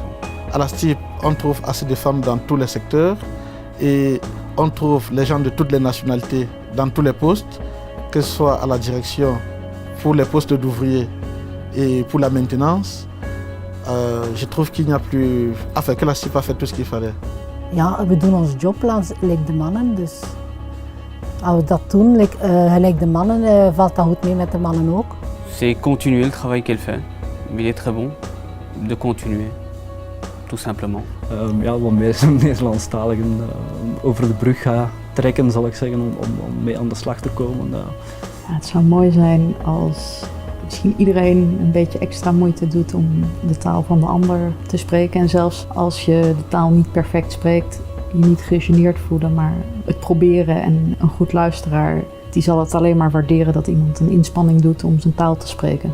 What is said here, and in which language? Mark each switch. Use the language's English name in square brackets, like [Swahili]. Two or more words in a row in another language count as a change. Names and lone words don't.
[French] À la STIP, on trouve assez de femmes dans tous les secteurs et on trouve les gens de toutes les nationalités dans tous les postes, que ce soit à la direction, pour les postes d'ouvriers et pour la maintenance. Je trouve qu'il n'y a plus... Enfin, que la STIP a fait tout ce qu'il fallait. [Dutch] Ja, we doen ons job gelijk de mannen, dus als we dat doen, gelijk de mannen, valt dat goed mee met de mannen ook. [French] C'est continuer le travail qu'elle fait, mais il est très bon de continuer, tout simplement. [Dutch] Ja, wat meer Nederlandstaligen over de brug gaan trekken, zal ik zeggen, om mee aan de slag te komen. Ja, het zou mooi zijn als misschien iedereen een beetje extra moeite doet om de taal van de ander te spreken. En zelfs als je de taal niet perfect spreekt, je niet gegeneerd voelen, maar het proberen en een goed luisteraar, die zal het alleen maar waarderen dat iemand een inspanning doet om zijn taal te spreken.